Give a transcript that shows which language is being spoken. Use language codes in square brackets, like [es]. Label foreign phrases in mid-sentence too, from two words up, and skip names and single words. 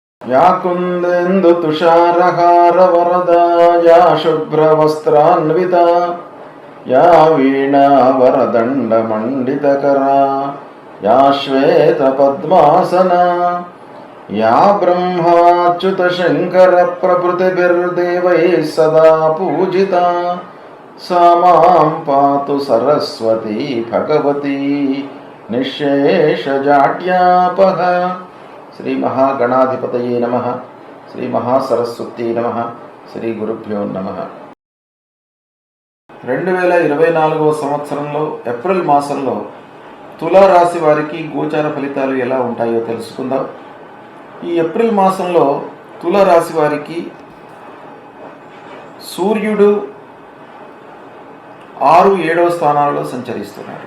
[sa] या कुन्देन्दु तुषारहार वरदा या शुभ्रवस्त्रान्विता या वीणा वरदण्ड मण्डितकरा या श्वेतपद्मासना या ब्रह्माच्युत शङ्कर प्रभृतिभिर्देवैः सदा पूजिता सा मां पातु सरस्वती भगवती निःशेषजाड्यापः। श्री महागणाधिपतये नमः। श्री महासरस्वती नमः। श्री गुरुभ्यो नमः। [te] 2024వ సంవత్సరంలో ఏప్రిల్ మాసంలో తులా రాశి వారికి గోచార ఫలితాలు ఎలా ఉంటాయో తెలుసుకుందాం। ఈ ఏప్రిల్ మాసంలో తులా రాశి వారికి సూర్యుడు 6, 7వ స్థానాల్లో సంచరిస్తున్నాడు।